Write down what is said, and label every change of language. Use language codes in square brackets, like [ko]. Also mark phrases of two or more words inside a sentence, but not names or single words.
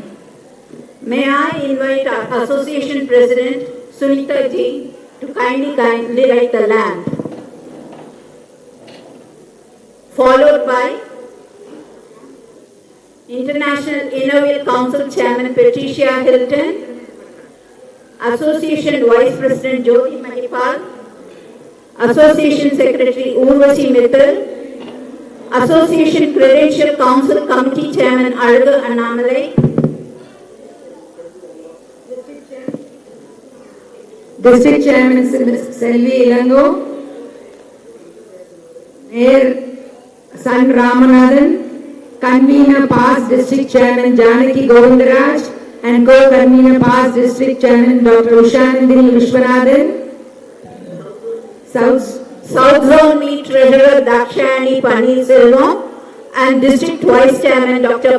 [en] May I invite our association president, Sunita ji, to kindly light the lamp. Followed by International Inaugural Council Chairman Patricia Hilton, Association Vice President Jyoti Mahipal, Association Secretary Urvashi Mittal, Association Credential Council Committee Chairman Alga Annamalai, District Chairman Selvi Ilango, Mayor San Ramanathan, Convener Past District Chairman Janaki Govindaraj, and Co-Convener Past District Chairman Dr. Ushanandini Vishwanathan, South Zone Meet Treasurer Dakshayani Paneerselvam, and District Vice Chairman Dr.